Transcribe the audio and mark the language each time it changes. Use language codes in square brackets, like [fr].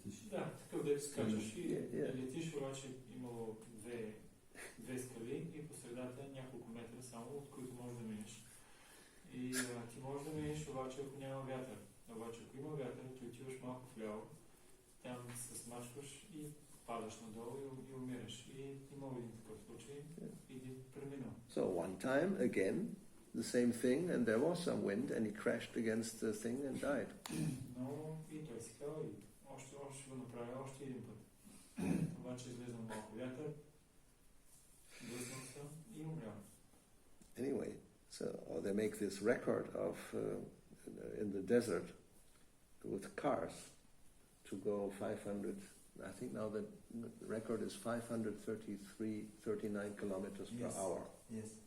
[bg] Да, такъв да скачаш и летиш, обаче имало две скали и по средата няколко метра само, от които можеш да минеш. И ти можеш да минеш, обаче ако няма вятър. Обаче ако има вятър, ти отиваш малко вляво, там се смачкваш и падаш надолу и умираш. И имало един такъв случай и ти преминал. [en] So one time again, the same thing, and there was some wind, and he crashed against the thing and died. [bg] Но и той си казал, и още го направи още един път. Обаче излезнал малко вятър, блъснал се и умрял. [en] Anyway, so they make this record of in the desert with cars to go 500. I think now the record is 539 kilometers per hour. Yes.